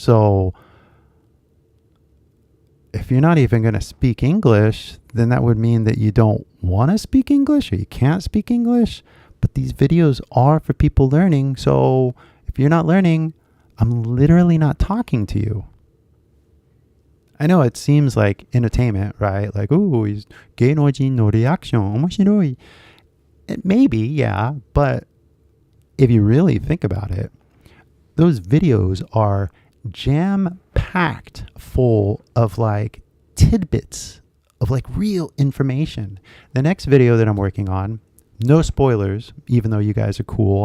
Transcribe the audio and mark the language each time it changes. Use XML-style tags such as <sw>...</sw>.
<en>So if you're not even going to speak English, then that would mean that you don't want to speak English, or you can't speak English. But these videos are for people learning. So if you're not learning, I'm literally not talking to you. I know it seems like entertainment, right?</en> <ja>Like, ooh, 芸能人のリアクション面白い.</ja> <en>Maybe, yeah, but if you really think about it, those videos are jam-packed full of like tidbits of like real information. The next video that I'm working on, no spoilers, even though you guys are cool.</en>